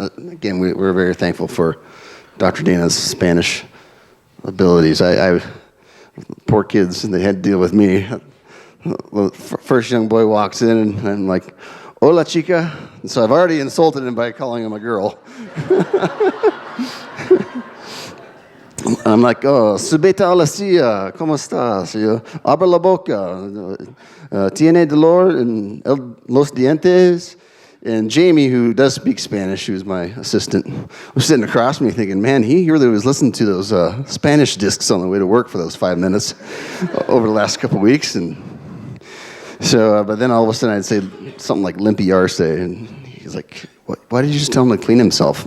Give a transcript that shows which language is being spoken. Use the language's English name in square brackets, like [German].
[English] Again, we're very thankful for Dr. Dana's Spanish abilities. I poor kids, and they had to deal with me. The first young boy walks in, and I'm like, "Hola, chica." And so I've already insulted him by calling him a girl. [Spanish] I'm like, "Oh, subeta a la silla, ¿cómo estás? Abre la boca. Tiene dolor en los dientes." [English] And Jamie, who does speak Spanish, who's my assistant, was sitting across from me thinking, man, he really was listening to those Spanish discs on the way to work for those 5 minutes over the last couple of weeks. And so, but then all of a sudden I'd say something like limpy arse, and he's like, why did you just tell him to clean himself?